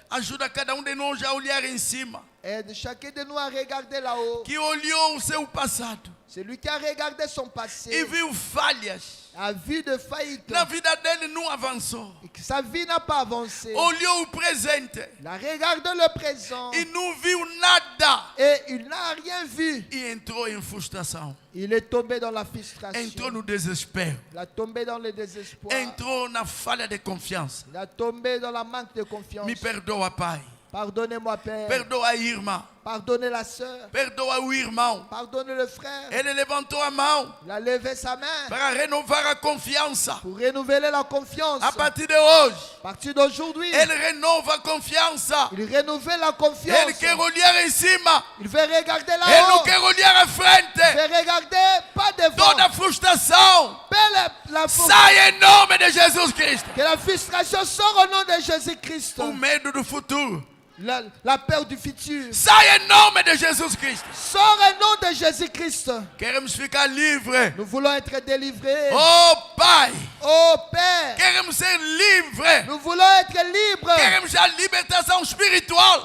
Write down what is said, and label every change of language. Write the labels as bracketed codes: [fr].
[pt] Ajuda cada de nós a olhar em cima. [fr] Aide chacun de nous à regarder là-haut. [pt] Que olhou o seu passado [fr] Celui qui a regardé son [pt] e [fr] passé [pt] viu falhas. [fr] a vu de faillite [pt] Na vida dele não avançou. [fr] et que sa vie n'a pas avancé. [pt] Olhou o presente [fr] Il a regardé le présent [pt] e não viu nada. [fr] et il n'a rien vu. [pt] E entrou em frustração. [fr] Il est tombé dans la frustration. [pt] Entrou no desespero. [fr] Il a tombé dans le désespoir. [pt] Entrou na falha de confiança. [fr] Il a tombé dans la manque de confiance. [pt] Me perdoa, Pai. [fr] Pardonnez-moi, Père. [pt] Perdoa a irmã. [fr] Pardonnez la sœur. [pt] Perdoa o irmão. [fr] Pardonnez le frère. [pt] Ele levantou a mão [fr] Il a levé sa main [pt] para renovar a confiança. [fr] pour renouveler la confiance. [pt] A partir de hoje, [fr] À partir d'aujourd'hui, [pt] ele renova a confiança. [fr] il renouvelle la [pt] Ele [fr] confiance. [pt] quer olhar em cima. [fr] Il veut regarder [pt] Ele não [fr] là-haut. [pt] quer olhar à [fr] Il [pt] frente. [fr] veut regarder pas devant. [pt] Toda frustração [fr] La [pt] sai em nome de Jesus Cristo. [fr] que la frustration sort au nom de Jésus-Christ. [pt] O medo do futuro [fr] La peur du futur [pt] sai em nome de Jesus Cristo. [fr] sort au nom de Jésus-Christ. [pt] Queremos ficar livres. [fr] Nous voulons être délivrés. [pt] Oh Pai, [fr] Oh Père, [pt] queremos ser livres. [fr] nous voulons être libres. [pt] Queremos a libertação espiritual,